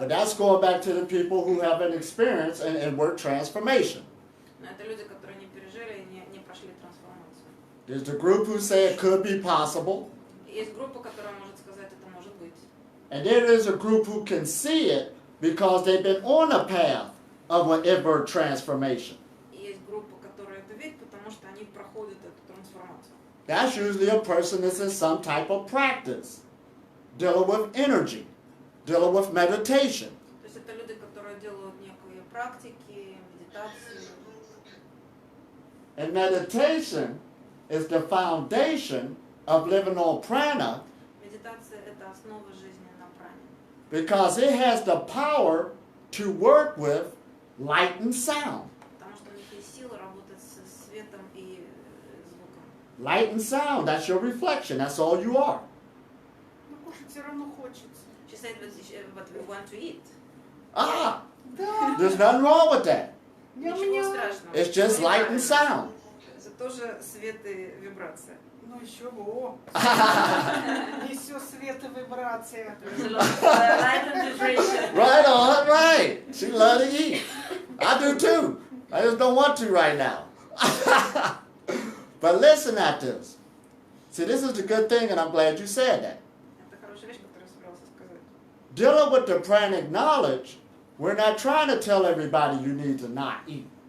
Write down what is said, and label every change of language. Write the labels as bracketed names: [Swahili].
[English] But that's going back to the people who haven't experienced an inward transformation. [Russian] Но это люди, которые не пережили и не прошли трансформацию. [English] There's the group who say it could be possible. [Russian] Есть группа, которая может сказать, это может быть. [English] And then there's a group who can see it because they've been on a path of an inward transformation. [Russian] И есть группа, которая это видит, потому что они проходят эту трансформацию. [English] That's usually a person that's in some type of practice, dealing with energy, dealing with meditation. [Russian] То есть это люди, которые делают некие практики, медитации. [English] And meditation is the foundation of living on prana [Russian] Медитация – это основа жизни на пране. [English] because it has the power to work with light and sound. [Russian] Потому что у них есть сила работать с светом и звуком. [English] Light and sound, that's your reflection, that's all you are. [Russian] Но кушать все равно хочется. [English] She said, but we want to eat. Ah, [Russian] Да. [English] there's nothing wrong with that. [Russian] Ничего страшного. [English] It's just light and sound. [Russian] Это тоже свет и вибрация. Ну еще бы. Несет свет и вибрация. [English] Light and vibration. Right on, right. She love to eat. I do too. I just don't want to right now. But listen at this. See, this is the good thing, and I'm glad you said that. [Russian] Это хорошая вещь, которую я собирался сказать. [English] Dealing with the pranic knowledge, we're not trying to tell everybody you need to not eat.